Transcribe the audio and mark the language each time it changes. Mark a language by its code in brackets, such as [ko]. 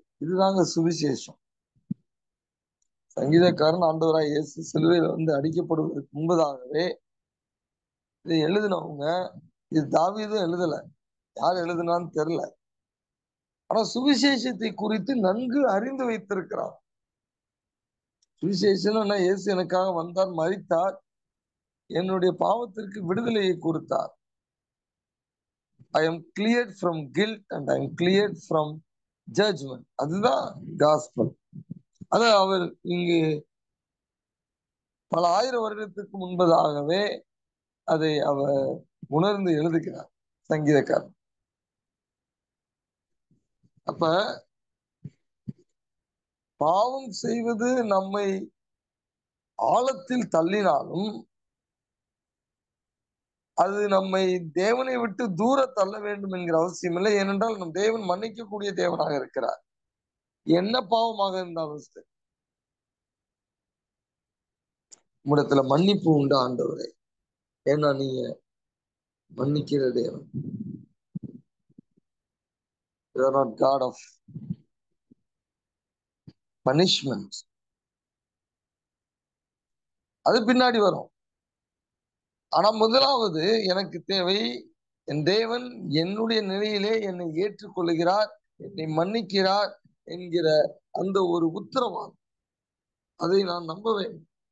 [ta] இதுதாங்க சுவிசேஷம். சங்கீதக்காரன் ஆண்டவராய் இயேசு சிலுவையில் அடிக்கப்படுவதற்கு முன்பதாகவே இதை எழுதினவங்க, இது தாவீதும் எழுதல, யார் எழுதுனான்னு தெரியல, ஆனா சுவிசேஷத்தை குறித்து நன்கு அறிந்து வைத்திருக்கிறார். சுவிசேஷம் என்ன? இயேசு எனக்காக வந்தார், மரித்தார், என்னுடைய பாவத்திற்கு விடுதலையை கொடுத்தார். [en] I am cleared from guilt and I am cleared from judgment. [ta] அதுதான் gospel. அது அவர் இங்கு பல ஆயிரம் வருடத்துக்கு முன்பதாகவே அதை அவர் உணர்ந்து எழுதுகிறார் சங்கீதக்காரன். அப்ப பாவம் செய்வது நம்மை ஆழத்தில் தள்ளினாலும் அது நம்மை தேவனை விட்டு தூர தள்ள வேண்டும் என்கிற அவசியம் இல்லை. ஏனென்றால் நம் தேவன் மன்னிக்கக்கூடிய தேவனாக இருக்கிறார். என்ன பாவமாக இருந்தாலும் சரி, உம்மிடத்துல மன்னிப்பு உண்டு ஆண்டவரே. ஏன்னா நீங்க மன்னிக்கிற தேவன். [en] You are not God of punishment. [ta] அது பின்னாடி வரும். ஆனா முதலாவது எனக்கு தேவை, என் தேவன் என்னுடைய நிலையிலே என்னை ஏற்றுக்கொள்கிறார், என்னை மன்னிக்கிறார் என்கிற அந்த ஒரு உத்தரவாதம், அதை நான் நம்ப வேண்டும்.